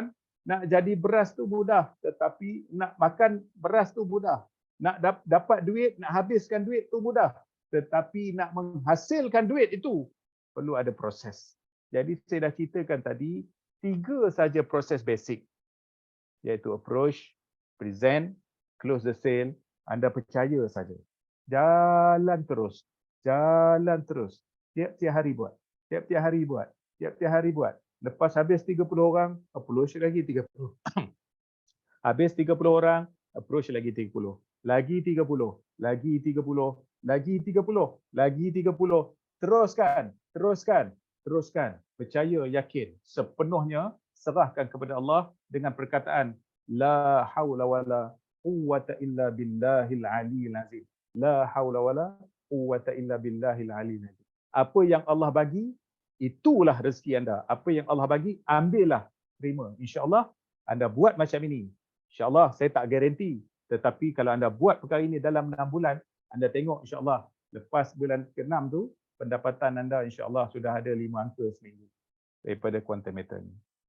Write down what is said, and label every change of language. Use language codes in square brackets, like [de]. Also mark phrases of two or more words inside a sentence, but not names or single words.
[ms] Nak jadi beras tu mudah, tetapi nak makan beras tu mudah. Nak dapat duit, nak habiskan duit tu mudah. Tetapi nak menghasilkan duit itu perlu ada proses. Jadi saya dah ceritakan tadi 3 saja proses basic, iaitu [en] approach, present, close the sale. [ms] Anda percaya saja. Jalan terus. Tiap-tiap hari buat. Tiap-tiap hari buat. Lepas habis 30 orang, approach lagi 30. Habis 30 orang, approach lagi 30. Lagi 30, lagi 30, lagi 30, lagi 30. Teruskan. Percaya, yakin. [ar] Sepenuhnya serahkan kepada Allah dengan perkataan لا حول ولا قوة إلا بالله العلي العظيم. لا حول ولا قوة إلا بالله العلي العظيم. [ms] Apa yang Allah bagi, itulah rezeki anda. Apa yang Allah bagi, ambillah, terima. InsyaAllah anda buat macam ini. InsyaAllah saya tak garanti. Tetapi kalau anda buat perkara ini dalam 6 bulan, anda tengok insyaAllah lepas bulan ke-6 tu, pendapatan anda insyaAllah sudah ada 5 angka seminggu daripada quantum meter ni.